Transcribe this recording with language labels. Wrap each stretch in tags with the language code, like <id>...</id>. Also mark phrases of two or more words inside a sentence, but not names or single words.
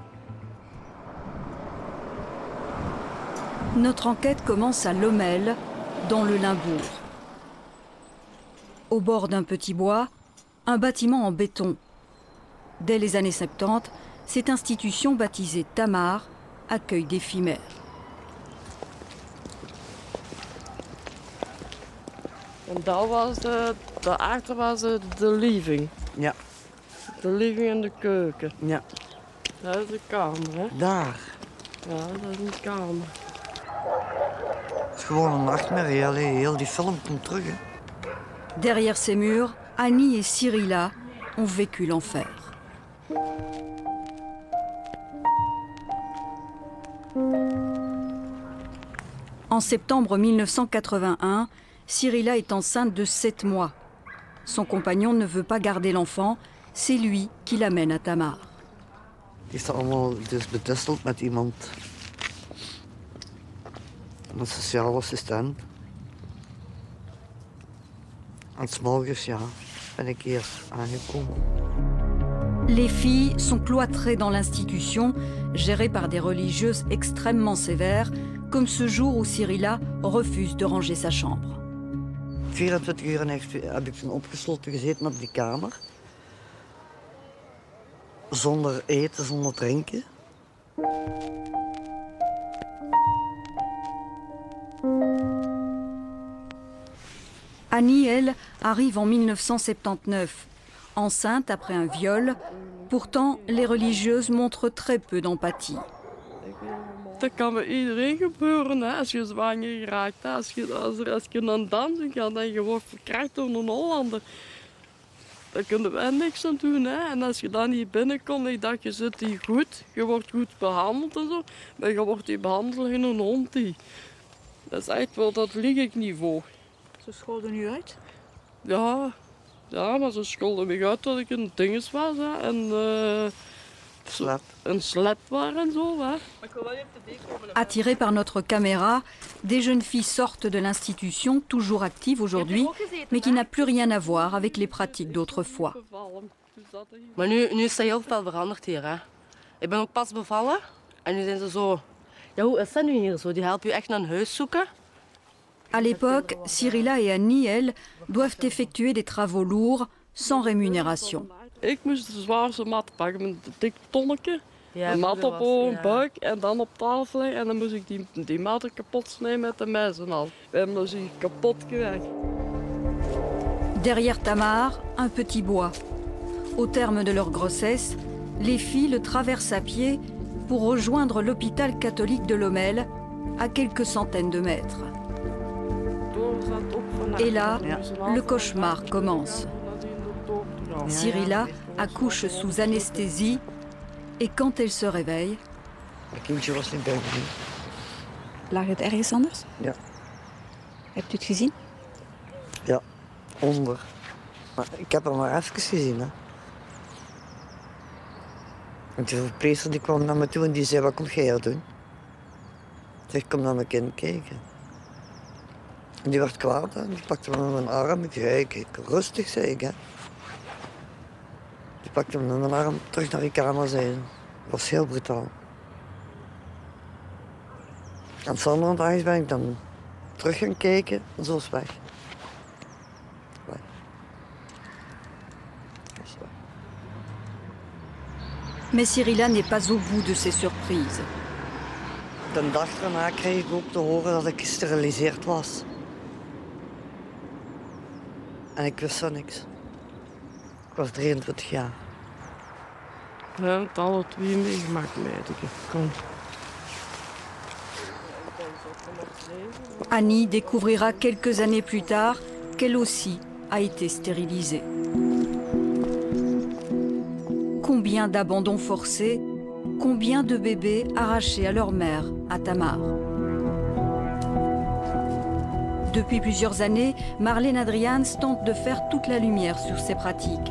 <fr>Notre enquête commence à Lommel, dans le Limbourg. Au bord d'un petit bois, un bâtiment en béton. Dès les années 70, cette institution baptisée Tamar accueille des femmes.</fr> <nl>En daar was daarachter was de living. Ja. De living en de keuken. Ja. Dat is de kamer, hè? Daar. Ja, dat is een kamer. Het is gewoon een nachtmerrie. Allee, heel die film komt terug, hè.</nl> <fr>Derrière ces murs, Annie et Cyrilla ont vécu l'enfer. En septembre 1981, Cyrilla est enceinte de 7 mois. Son compagnon ne veut pas garder l'enfant, c'est lui qui l'amène à Tamar.</fr> <nl>Die is allemaal dus betusseld met iemand. Een sociale assistent. En 's morgens, ja, ben ik hier aangekomen.</nl> <fr>Les filles sont cloîtrées dans l'institution, gérée par des religieuses extrêmement sévères, comme ce jour où Cyrilla refuse de ranger sa chambre.</fr> <nl>24 uur heb ik opgesloten gezeten op die kamer. Zonder eten, zonder drinken.</nl> <fr>Annie, elle, arrive en 1979, enceinte après un viol. Pourtant, les religieuses montrent très peu d'empathie.</fr> <nl>Dat kan bij iedereen gebeuren, hè. Als je zwanger raakt. Als je naar dansen gaat en je wordt verkracht door een Hollander. Daar kunnen wij niks aan doen. Hè. En als je dan niet binnenkomt en je dacht, je zit hier goed. Je wordt goed behandeld en zo. Maar je wordt hier behandeld in een hond. Dat is echt wel, dat lig ik niet voor. Ze scholden u uit? Ja, maar ze scholden me uit dat ik een dinges was. Hè. En een slet was en zo. Hè.</nl> <fr>Attirées par notre caméra, des jeunes filles sortent de l'institution, toujours active aujourd'hui, mais qui n'a plus rien à voir avec les pratiques d'autrefois.</fr> <nl>Maar nu is dat heel veel veranderd hier. Hè. Ik ben ook pas bevallen en nu zijn ze zo... Ja, hoe is dat nu hier zo? Die helpen je echt naar een huis zoeken.</nl> <fr>À l'époque, Cyrilla et Annie, elles, doivent effectuer des travaux lourds, sans rémunération.</fr> <nl>Ik moest de zwaarste mat pakken met een dik tonnetje. Een mat op een buik en dan op tafel leggen. En dan moest ik die matten kapot snijden met de mes en al. We hebben dus die kapot gewerkt.</nl> <fr>Derrière Tamar, un petit bois. Au terme de leur grossesse, les filles le traversent à pied pour rejoindre l'hôpital catholique de Lommel, à quelques centaines de mètres. Et là, le cauchemar commence. Cyrilla accouche sous anesthésie et quand elle se réveille...</fr> <nl>Het kindje was niet bij me. Lag het ergens anders? Ja. Hebt u het gezien? Ja, onder. Maar ik heb hem maar even gezien. Hè. En die verpleegster die kwam naar me toe en die zei, wat kom jij hier doen? Ik zeg, kom naar mijn kind kijken. En die werd kwaad en die pakte me met mijn arm. Ik zei, kijk, rustig, zei ik. Hè. Die pakte me met mijn arm terug naar die kamer, zei ze. Dat was heel brutaal. En de andere dag ben ik dan terug gaan kijken en zo is weg. Weg.</nl> <fr>Mais Cyrilla n'est pas au bout de ses surprises.</fr> <nl>De dag daarna kreeg ik ook te horen dat ik gesteriliseerd was. En ik wist van niks. Ik was 23 jaar. We hebben het alle twee meegemaakt, meidje. Kom.</nl> <fr>Annie découvrira quelques années plus tard qu'elle aussi a été stérilisée. Combien d'abandons forcés, combien de bébés arrachés à leur mère à Tamar. Depuis plusieurs années, Marlene Adriaans tente de faire toute la lumière sur ces pratiques.</fr>